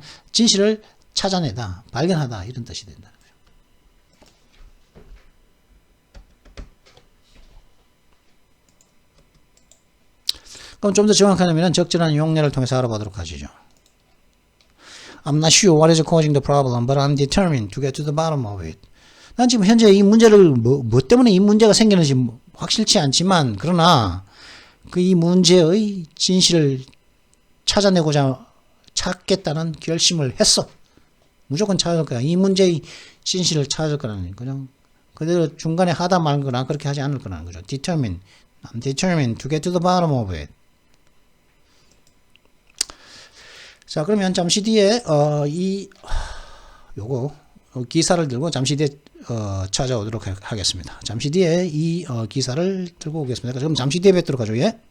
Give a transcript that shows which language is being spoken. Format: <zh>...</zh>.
<ko>진실을 찾아내다, 발견하다 이런 뜻이 된다. 그럼 좀 더 정확하면 적절한 용례를 통해서 알아보도록 하시죠.</ko> <en>I'm not sure what is causing the problem, but I'm determined to get to the bottom of it.</en> <ko>난 지금 현재 이 문제를 뭐 때문에 이 문제가 생기는지 확실치 않지만 그러나 그 이 문제의 진실을 찾겠다는 결심을 했어. 무조건 찾을 거야. 이 문제의 진실을 찾을 거라는, 그냥 그대로 중간에 하다 말거나 그렇게 하지 않을 거라는 거죠.</ko> <en>I'm determined to get to the bottom of it.</en> <ko>자, 그러면 잠시 뒤에 요거 기사를 들고 잠시 뒤에 찾아오도록 하겠습니다. 잠시 뒤에 이 기사를 들고 오겠습니다. 그럼 잠시 뒤에 뵙도록 하죠. 예?</ko>